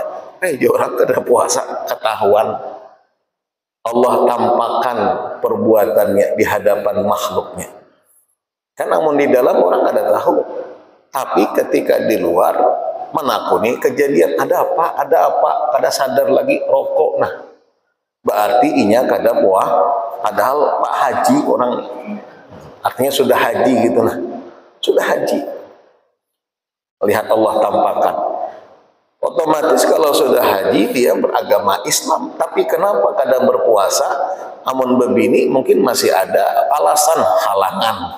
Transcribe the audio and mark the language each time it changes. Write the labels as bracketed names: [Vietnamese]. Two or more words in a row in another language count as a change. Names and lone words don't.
[Indonesian] Orang kada puasa ketahuan. Allah tampakkan perbuatannya di hadapan makhluknya. Kan namun di dalam orang kada tahu. Tapi ketika di luar menakuni kejadian ada apa, kada sadar lagi rokok. Nah, berarti inya kada puas. Padahal Pak Haji orang artinya sudah haji gitu nah. Sudah haji. Lihat Allah tampakkan. Otomatis kalau sudah haji dia beragama Islam, tapi kenapa kada berpuasa? Amun bebini mungkin masih ada alasan halangan.